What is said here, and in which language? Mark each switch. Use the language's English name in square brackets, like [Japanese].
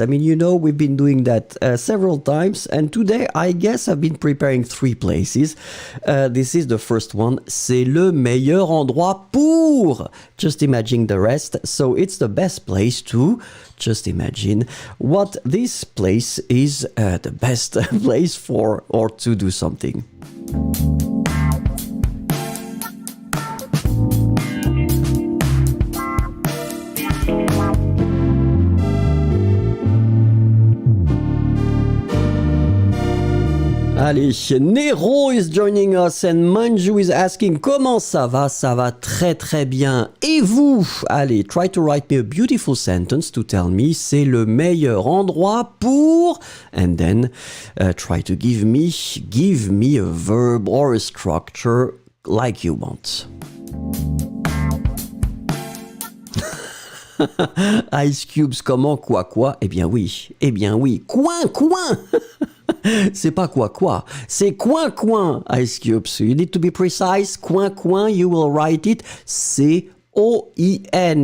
[English] I mean, you know, we've been doing that several times and today, I guess I've been preparing 3 places. This is the first one. [French] C'est le meilleur endroit pour. [English] Just imagine the rest. So it's the best place to. Just imagine what this place is the best place for or to do something. [French] Allez, [English] Nero is joining us and Manju is asking [French] comment ça va? Ça va très bien. Et vous? Allez, [English] try to write me a beautiful sentence to tell me [French] c'est le meilleur endroit pour [English] and then try to give me a verb or a structure like you want. [French] Ice Cubes, comment quoi? Eh bien oui, coin. C'est pas quoi, c'est coin, Ice Cubes. [English] So you need to be precise. Coin, you will write it C-O-I-N.